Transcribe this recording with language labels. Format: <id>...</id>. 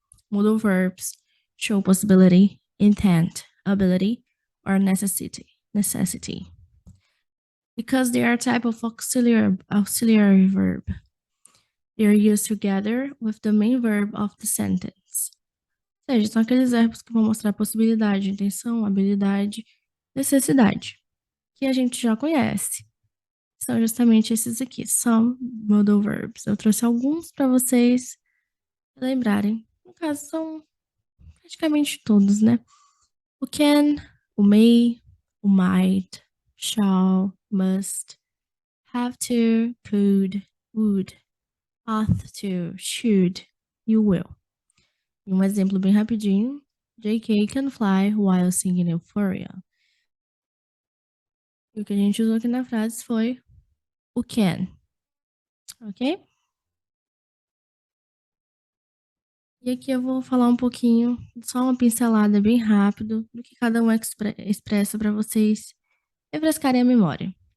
<en>Modal verbs show possibility, intent, ability, or necessity. Because they are a type of auxiliary verb. They are used together with the main verb of the sentence.</en> <pt>Ou seja, são aqueles verbos que vão mostrar possibilidade, intenção, habilidade, necessidade, que a gente já conhece. São justamente esses aqui,</pt> <en>some modal verbs.</en> <pt>Eu trouxe alguns para vocês lembrarem. No caso, são praticamente todos, né? O can, o may, o might, shall, must, have to, could, would, ought to, should, you will. E um exemplo bem rapidinho.</pt> <en>JK can fly while singing Euphoria.</en> <pt>E o que a gente usou aqui na frase foi o can. Ok? E aqui eu vou falar um pouquinho, só uma pincelada bem rápido, do que cada um expressa para vocês refrescarem a memória.</pt>